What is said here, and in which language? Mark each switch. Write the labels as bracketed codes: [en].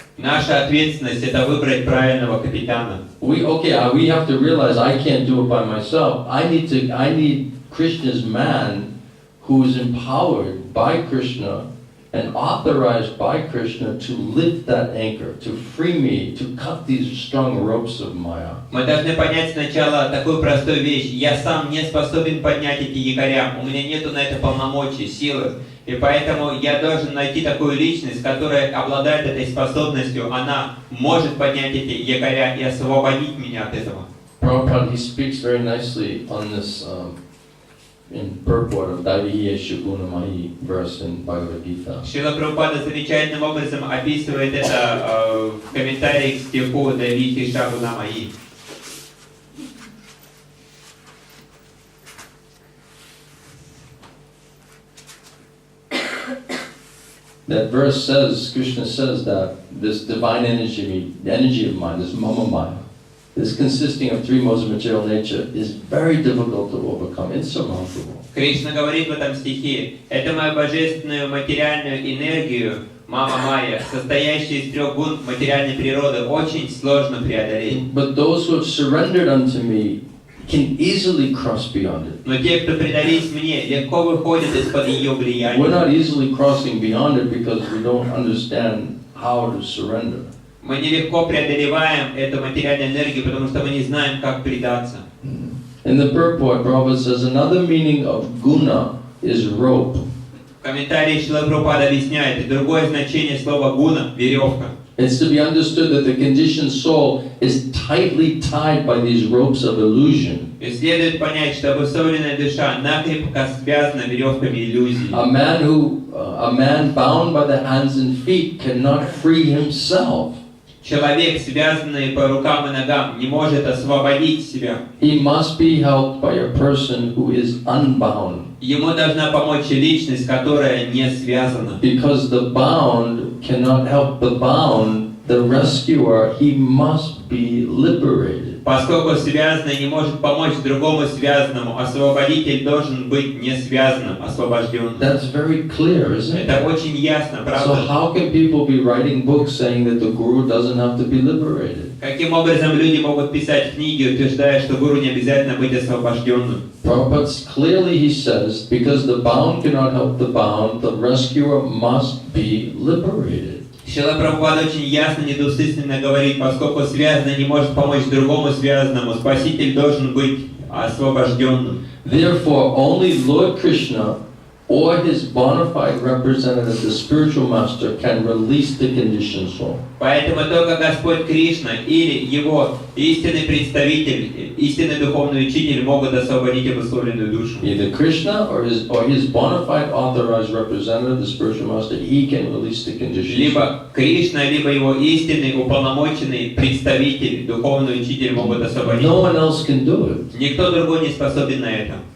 [ru] Наша ответственность это выбрать правильного капитана. [en] We have to realize I can't do it by myself. I need Krishna's man who is empowered by Krishna and authorized by Krishna to lift that anchor, to free me, to cut these strong ropes of Maya. [ru] Мы должны понять сначала такую простую вещь. Я сам не способен поднять эти якоря. У меня нету на это полномочий, силы. И поэтому я должен найти такую личность, которая обладает этой способностью. Она может поднять эти якоря и освободить меня от этого. [en] Prabhupada, he speaks very nicely on this in purport of Daiviye Shagunamayi verse in Bhagavad Gita. [ru] Шрила Прабхупада замечательным образом описывает это в комментарии к стиху Давихи Шагунамаи. [en] That verse says, Krishna says that this divine energy, the energy of mind, this mama maya, this consisting of three modes of material nature, is very difficult to overcome, insurmountable. [ru] Кришна говорит в этом стихе, эту мою божественную материальную энергию, мама Майя, состоящую из трех гун материальной природы, очень сложно преодолеть. [en] But those who have surrendered unto me can easily cross beyond it. [ru] Но те, кто предались мне, легко выходят из-под ее влияния. [en] We're not easily crossing beyond it because we don't understand how to surrender. [ru] Мы нелегко преодолеваем эту материальную энергию, потому что мы не знаем, как предаться. [en] In the purport, Prabhupada says another meaning of guna is rope. [ru] В комментарии Шрила Прабхупада объясняет, и другое значение слова гуна – веревка. [en] It's to be understood that the conditioned soul is tightly tied by these ropes of illusion. [ru] И следует понять, что обусловленная душа накрепко связана веревками иллюзий. [en] A man bound by the hands and feet cannot free himself. [ru] Человек, связанный по рукам и ногам, не может освободить себя. [en] He must be helped by a person who is unbound. [ru] Ему должна помочь личность, которая не связана. [en] Because the bound cannot help the bound, the rescuer, he must be liberated. [ru] Поскольку связанный не может помочь другому связанному, освободитель должен быть не связанным, освобожденным. [en] That's very clear, isn't it? [ru] Это очень ясно, правда? [en] So how can people be writing books saying that the guru doesn't have to be liberated? [ru] Каким образом люди могут писать книги, утверждая, что гуру не обязательно быть освобожденным? [en] But clearly he says, because the bound cannot help the bound, the rescuer must be liberated. [ru] Шрила Прабхупада очень ясно, недвусмысленно говорит, поскольку связанный не может помочь другому связанному, спаситель должен быть освобожденным. [en] Therefore, only Lord Krishna or his bona fide representative, the spiritual master, can release the conditioned soul. [ru] Поэтому только Господь Кришна или его истинный представитель, истинный духовный учитель могут освободить обусловленную душу. [en] Either Krishna or his bona fide authorized representative, the spiritual master, he can release the conditioned soul. [ru] Либо Кришна, либо его истинный уполномоченный представитель, духовный учитель могут освободить. [en] No one else can do it. [ru] Никто другой не способен на это.